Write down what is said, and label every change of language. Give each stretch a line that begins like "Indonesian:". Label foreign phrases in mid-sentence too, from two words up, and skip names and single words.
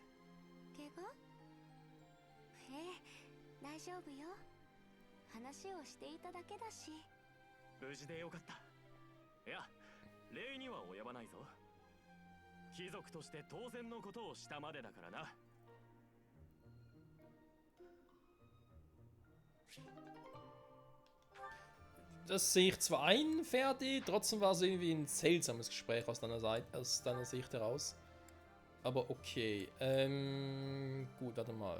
Japanese: 怪我？大丈夫よ。話をしていただけだし。無事でよかった。いや、礼には及ばないぞ。貴族として当然のことをしたまでだからな。
German: Das sehe ich zwar ein, Ferdi, trotzdem war es irgendwie ein seltsames Gespräch aus deiner Sicht heraus. Aber okay. Gut, warte mal.